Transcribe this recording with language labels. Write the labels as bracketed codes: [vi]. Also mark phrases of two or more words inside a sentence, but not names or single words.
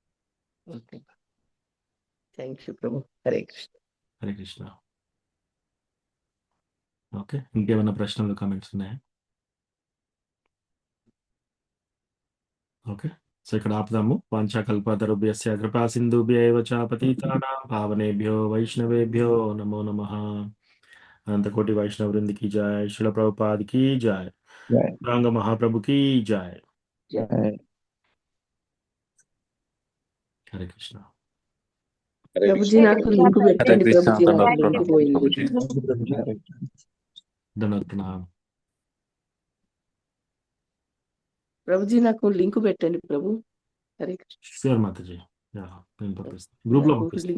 [te] థ్యాంక్ యూ ప్రభు. హరే కృష్ణ. హరే కృష్ణ. ఓకే, ఇంకేమైనా ప్రశ్నలు, కామెంట్స్ ఉన్నాయా? ఓకే, సో ఇక్కడ ఆపుదాము. [sa] वाञ्छाकल्पतरुभ्यस्य कृपा सिन्धुभ्यैव च पतितानां पावनेभ्यो वैष्णवेभ्यो नमो नमः. [hi] अनन्तकोटि वैष्णव वृन्द् की जय, श्रील प्रभुपाद की जय, गौरांग महाप्रभु की जय. हरे कृष्ण. [te] ప్రభుజీ నాకు లింక్ పెట్టండి. ప్రభుజీ నాకు లింక్ పోయింది. ధన్యవాదాలు. ప్రభుజీ నాకు లింక్ పెట్టండి ప్రభు. హరే కృష్ణ. షూర్ మాతాజీ, నేను పంపిస్తాను. గ్రూప్ లో పంపిస్తాను.